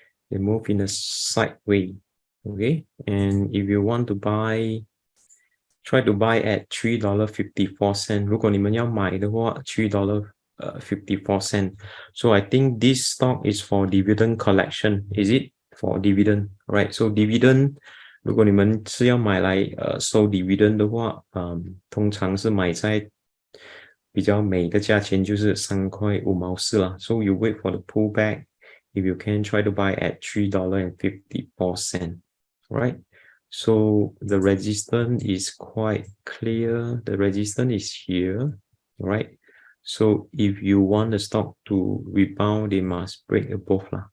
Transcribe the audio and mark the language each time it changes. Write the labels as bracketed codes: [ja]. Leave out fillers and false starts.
[en] They move in a sideways, okay. And if you want to buy, try to buy at $3.54. [zh] 如果你们要买的话，$3.54. [en] So I think this stock is for dividend collection. Is it for dividend? Right. [zh] So dividend, 如果你们是要买来收 dividend 的话，通常是买在比较美的价钱，就是3.54啦。 [en] So you wait for the pullback. If you can, try to buy at $3.54. Right. So the resistance is quite clear. The resistance is here, right? So if you want the stock to rebound, they must break above lah.